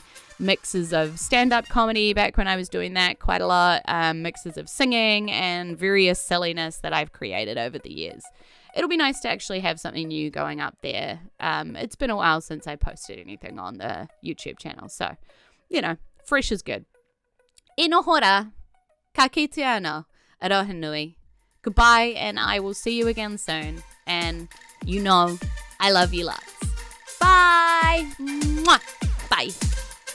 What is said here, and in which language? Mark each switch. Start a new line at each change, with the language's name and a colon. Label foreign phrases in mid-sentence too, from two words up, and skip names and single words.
English: Mixes of stand-up comedy back when I was doing that quite a lot. Mixes of singing and various silliness that I've created over the years. It'll be nice to actually have something new going up there. It's been a while since I posted anything on the YouTube channel. So, fresh is good.
Māori: E no hora, ka kite ana, aroha nui.
English: Goodbye, and I will see you again soon. And I love you lots. Bye. Mwah. Bye.